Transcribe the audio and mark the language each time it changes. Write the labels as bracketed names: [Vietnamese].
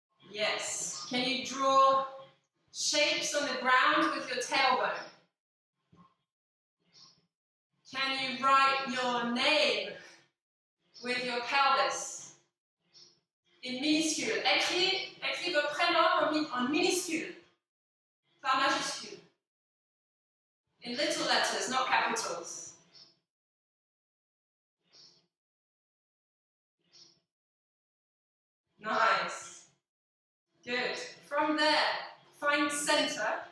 [English] Yes. Can you draw shapes on the ground with your tailbone? Can you write your name with your pelvis? In minuscule. [French] Écris votre prénom en minuscule. Pas majuscule. [English] In little letters, not capitals. Nice. Good. From there, find center.